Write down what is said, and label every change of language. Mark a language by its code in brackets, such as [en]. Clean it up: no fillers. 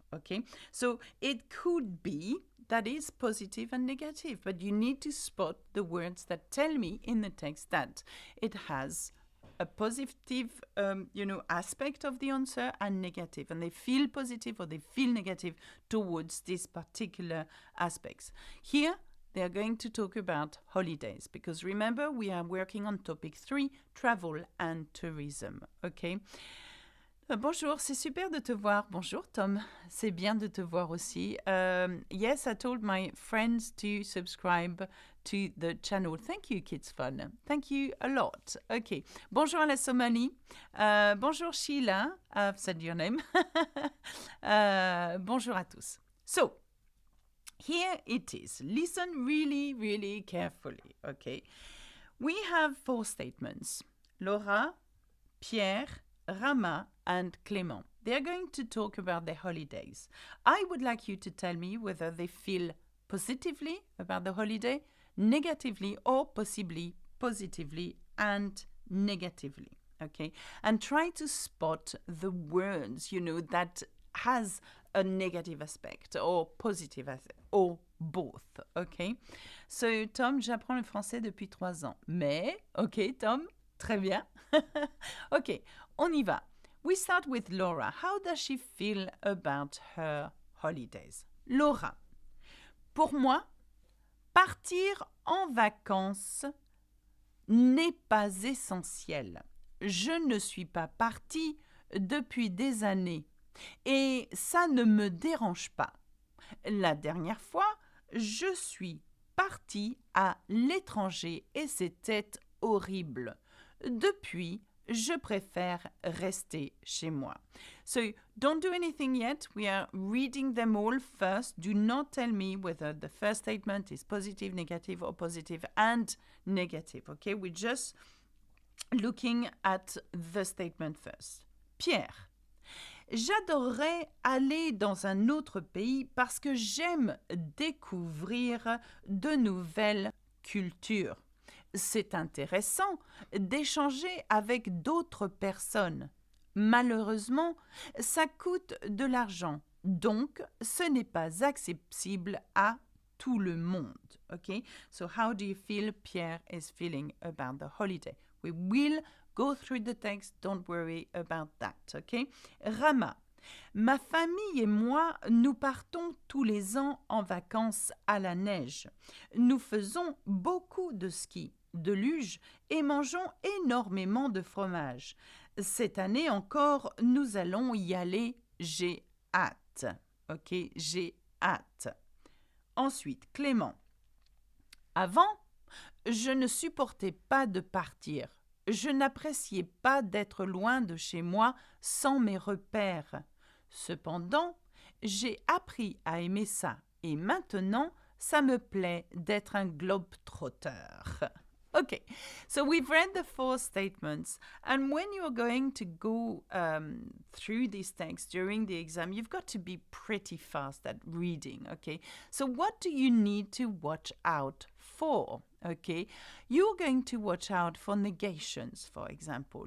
[en] Okay, so it could be that is positive and negative, but you need to spot the words that tell me in the text that it has a positive, aspect of the answer and negative, and they feel positive or they feel negative towards these particular aspects. Here, they are going to talk about holidays, because remember, we are working on topic 3, travel and tourism, okay? [fr] Bonjour, c'est super de te voir. Bonjour Tom, c'est bien de te voir aussi. [en] Yes, I told my friends to subscribe to the channel. Thank you, Kids Fun. Thank you a lot. Okay. [fr] Bonjour à la Somalie. [en] Bonjour Sheila. I've said your name. [fr] Bonjour à tous. [en] So, here it is. Listen really, really carefully. Okay. We have 4 statements. Laura, Pierre, Rama, and Clement. They are going to talk about their holidays. I would like you to tell me whether they feel positively about the holiday, negatively, or possibly positively and negatively. Okay? And try to spot the words, that has a negative aspect or positive aspect, or both. Okay? [fr] So, Tom, j'apprends le français depuis 3 ans. Mais, okay, Tom, très bien. Okay, on y va. [en] We start with Laura. How does she feel about her holidays? Laura. [fr] Pour moi, partir en vacances n'est pas essentiel. Je ne suis pas partie depuis des années et ça ne me dérange pas. La dernière fois, je suis partie à l'étranger et c'était horrible. Depuis, je préfère rester chez moi. [en] So, don't do anything yet. We are reading them all first. Do not tell me whether the first statement is positive, negative, or positive and negative. Okay, we're just looking at the statement first. Pierre. [fr] J'adorerais aller dans un autre pays parce que j'aime découvrir de nouvelles cultures. C'est intéressant d'échanger avec d'autres personnes. Malheureusement, ça coûte de l'argent, donc ce n'est pas accessible à tout le monde. [en] Okay? So how do you feel Pierre is feeling about the holiday? We will go through the text, don't worry about that. Okay? Rama. [fr] Ma famille et moi, nous partons tous les ans en vacances à la neige. Nous faisons beaucoup de ski, de luge et mangeons énormément de fromage. Cette année encore, nous allons y aller. J'ai hâte. Ok, j'ai hâte. Ensuite, Clément. Avant, je ne supportais pas de partir. Je n'appréciais pas d'être loin de chez moi sans mes repères. Cependant, j'ai appris à aimer ça et maintenant, ça me plaît d'être un globe-trotteur. [en] Okay, so we've read the 4 statements, and when you're going to go through these texts during the exam, you've got to be pretty fast at reading, okay? So what do you need to watch out for, okay? You're going to watch out for negations, for example.